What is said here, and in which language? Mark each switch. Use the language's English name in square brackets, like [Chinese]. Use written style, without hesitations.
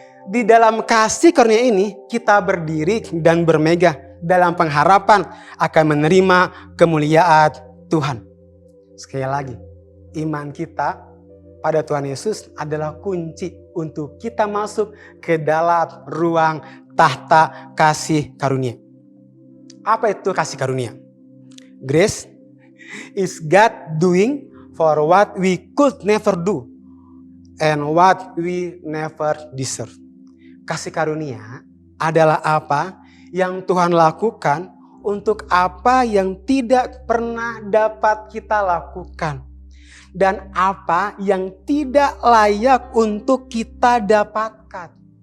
[Indonesian] Di dalam kasih karunia ini kita berdiri dan bermegah dalam pengharapan akan menerima kemuliaan Tuhan. Sekali lagi, iman kita pada Tuhan Yesus adalah kunci untuk kita masuk ke dalam ruang tahta kasih karunia. Apa itu kasih karunia? [English] Grace is God doing for what we could never do and what we never deserve. [Indonesian] Kasih karunia adalah apa yang Tuhan lakukan untuk apa yang tidak pernah dapat kita lakukan. Dan apa yang tidak layak untuk kita dapatkan.